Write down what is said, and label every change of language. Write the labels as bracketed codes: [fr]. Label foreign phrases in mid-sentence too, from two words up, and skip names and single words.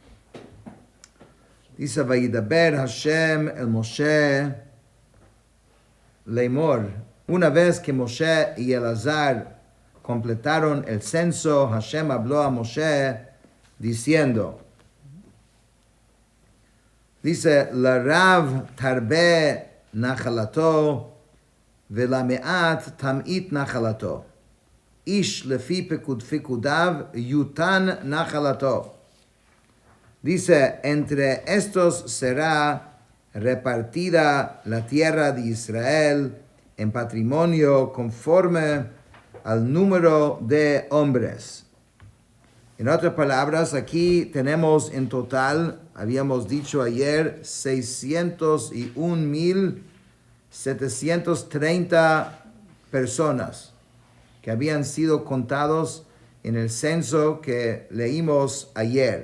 [es] Dice, [he] וידבר השם אל משה לאמר. [es] Una vez que Moshe y Elazar completaron el censo, Hashem habló a Moshe diciendo, dice, [he] לרב תרבה נחלתו ולמעט תמעיט נחלתו. איש לפי פקדיו יתן נחלתו. [es] Dice, entre estos será repartida la tierra de Israel en patrimonio conforme al número de hombres. En otras palabras, aquí tenemos en total, habíamos dicho ayer, 601,730 personas que habían sido contados en el censo que leímos ayer.